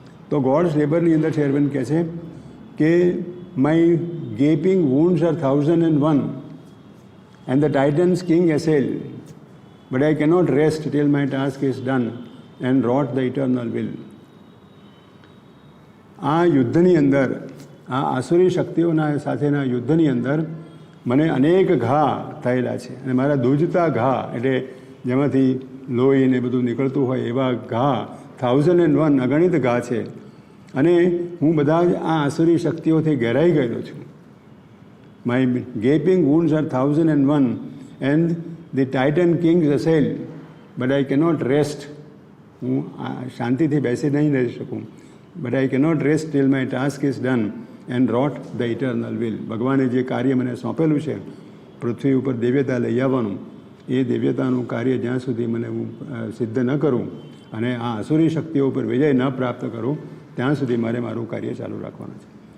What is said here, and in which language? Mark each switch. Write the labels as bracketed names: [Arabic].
[Gujarati] તો ગોડ્સ લેબરની અંદર શ્રી અરવિંદ કહે છે કે [English] My gaping wounds are 1001 and the Titans king assail, but I cannot rest till my task is done and wrought the eternal will. [Gujarati] આ યુદ્ધની અંદર, આ આસુરી શક્તિઓના સાથેના યુદ્ધની અંદર મને અનેક ઘા થયેલા છે અને મારા દૂજતા ઘા, એટલે જેમાંથી લોહી ને બધું નીકળતું હોય એવા ઘા 1001 અગણિત ઘા છે. અને હું બધા જ આ આસુરી શક્તિઓથી ઘેરાઈ ગયેલો છું. [English] My gaping wounds are 1001 and the Titan kings assail, but I cannot rest. [Gujarati] હું શાંતિથી બેસી નહીં રહી શકું. [English] but I cannot rest till my task is done and wrought the eternal will. [Gujarati] ભગવાને જે કાર્ય મને સોંપેલું છે પૃથ્વી ઉપર દિવ્યતા લઈ આવવાનું, એ દિવ્યતાનું કાર્ય જ્યાં સુધી મને હું સિદ્ધ ન કરું અને આ આસુરી શક્તિઓ ઉપર વિજય ન પ્રાપ્ત કરું ત્યાં સુધી મારે મારું કાર્ય ચાલુ રાખવાનું છે.